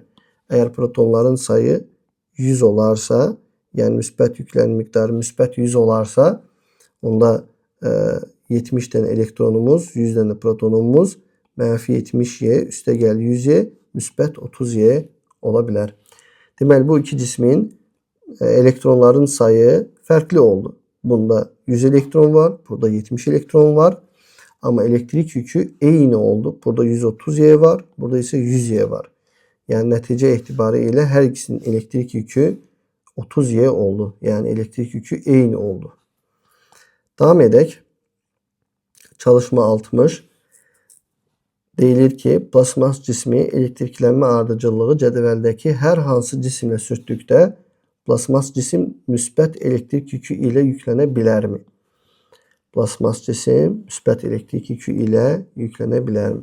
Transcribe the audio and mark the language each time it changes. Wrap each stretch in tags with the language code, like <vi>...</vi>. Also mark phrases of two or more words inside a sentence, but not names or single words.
<az>Eğer protonların sayı 100 olarsa yani müsbət yüklərin miqdarı müsbət 100 olarsa onda 70 tane elektronumuz 100 tane protonumuz mənfi 70Y üstə gəl 100Y müsbət 30Y ola bilər. Deməli bu iki cismin elektronların sayı fərqli oldu. Bunda 100 elektron var. Burada 70 elektron var. Ama elektrik yükü eyni oldu. Burada 130Y var. Burada ise 100Y var.</az> <tr>Yani netice itibariyle her ikisinin elektrik yükü 30Y oldu.</tr> <az>Yani elektrik yükü eyni oldu.</az> <tr>Devam edek. Çalışma 60.</tr> <az>Deyilir ki, plasmas cismi elektriklənmə ardıcıllığı cədvəldəki hər hansı cisimlə sürtdükdə plasmas cisim müsbət elektrik yükü ilə yüklənə bilərmi? Plasmas cisim müsbət elektrik yükü ilə yüklənə bilərmi?</az>